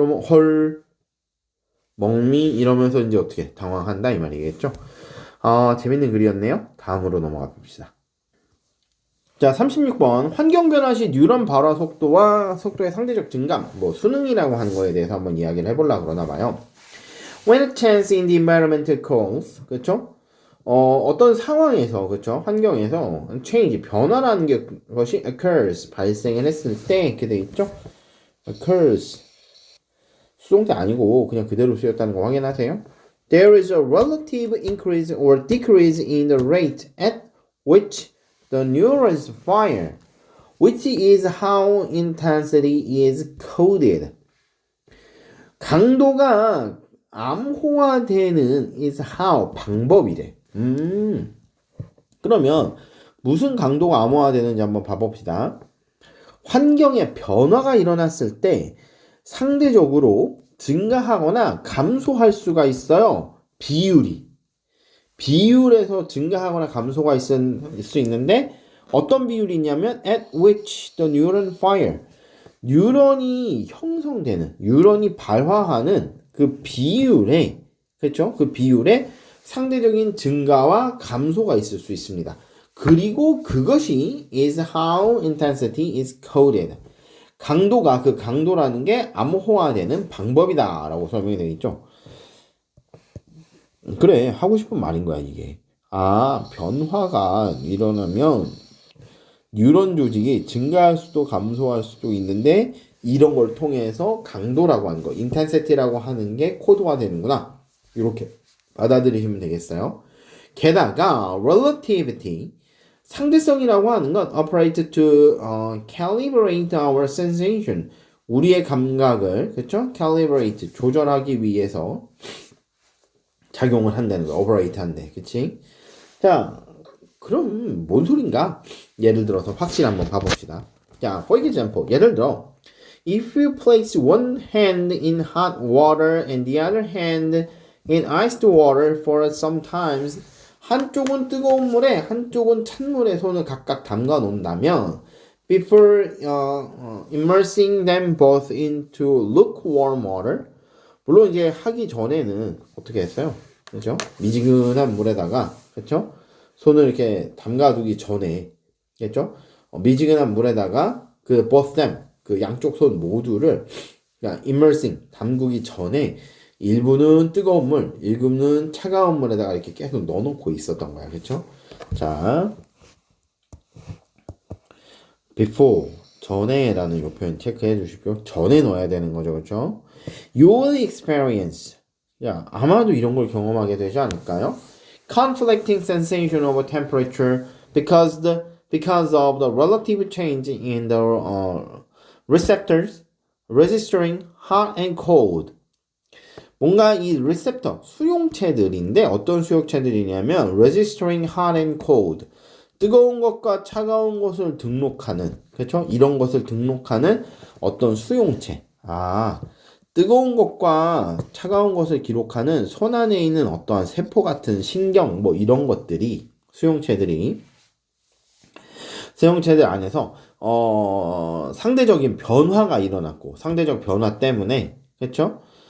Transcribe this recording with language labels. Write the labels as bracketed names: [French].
[Korean] 그러면 헐 멍미 이러면서 이제 어떻게 당황한다 이 말이겠죠. 재밌는 글이었네요. 다음으로 넘어가 봅시다. 자, 36번 환경 변화 시 뉴런 발화 속도와 속도의 상대적 증감 수능이라고 하는 거에 대해서 한번 이야기를 해보려고 그러나 봐요. [English] When a change in the environment occurs, [Korean] 그쵸? 어떤 상황에서, 그쵸? 환경에서 change, 변화라는 것이 occurs, 발생을 했을 때 이렇게 돼 있죠? occurs 수동태 아니고 그냥 그대로 쓰였다는 거 확인하세요. [English] There is a relative increase or decrease in the rate at which the neurons fire, which is how intensity is coded. [Korean] 강도가 암호화되는 [English] is how [Korean] 방법이래. 그러면 무슨 강도가 암호화되는지 한번 봐봅시다. 환경에 변화가 일어났을 때 상대적으로 증가하거나 감소할 수가 있어요. 비율에서 증가하거나 감소가 있을 수 있는데 어떤 비율이 있냐면 [English] at which the neuron fire [Korean] 뉴런이 형성되는 뉴런이 발화하는 그 비율에 그렇죠? 그 비율에 상대적인 증가와 감소가 있을 수 있습니다. 그리고 그것이 [English] is how intensity is coded. [Korean] 강도가 그 강도라는 게 암호화되는 방법이다라고 설명이 되어 있죠. 그래 하고 싶은 말인 거야 이게. 변화가 일어나면 뉴런 조직이 증가할 수도 감소할 수도 있는데 이런 걸 통해서 강도라고 하는 거, intensity라고 하는 게 코드화 되는구나. 이렇게 받아들이시면 되겠어요. 게다가 relativity, 상대성이라고 하는 건 [English] operate to calibrate our sensation, [Korean] 우리의 감각을 그렇죠? calibrate, 조절하기 위해서 작용을 한다는 거, operate 한대, 그치? 자, 그럼 뭔 소린가? 예를 들어서 확실 한번 봐봅시다. 자, [English] for example, 예를 들어 if you place one hand in hot water and the other hand in iced water for some time, [Korean] 한쪽은 뜨거운 물에 한쪽은 찬물에 손을 각각 담가 놓는다면 [English] before immersing them both into lukewarm water, [Korean] 물론 이제 하기 전에는 어떻게 했어요? 그렇죠? 미지근한 물에다가 그렇죠? 손을 이렇게 담가두기 전에, 겠죠? 미지근한 물에다가 그 [English] both them, [Korean] 그 양쪽 손 모두를 그러니까 immersing, 담그기 전에 일부는 뜨거운 물, 일부는 차가운 물에다가 이렇게 계속 넣어놓고 있었던 거야, 그렇죠? 자, before, 전에라는 요 표현 체크해 주십시오. 전에 넣어야 되는 거죠, 그렇죠? [English] You will experience, [Korean] 야, 아마도 이런 걸 경험하게 되지 않을까요? [English] Conflicting sensation of temperature because of the relative change in the receptors registering hot and cold. [Korean] 뭔가 이 receptor 수용체들인데 어떤 수용체들이냐면 [English] registering hot and cold, [Korean] 뜨거운 것과 차가운 것을 등록하는, 그렇죠? 이런 것을 등록하는 어떤 수용체. 뜨거운 것과 차가운 것을 기록하는 손 안에 있는 어떠한 세포 같은 신경 뭐 이런 것들이 수용체들 안에서 상대적인 변화가 일어났고 상대적 변화 때문에 그렇죠?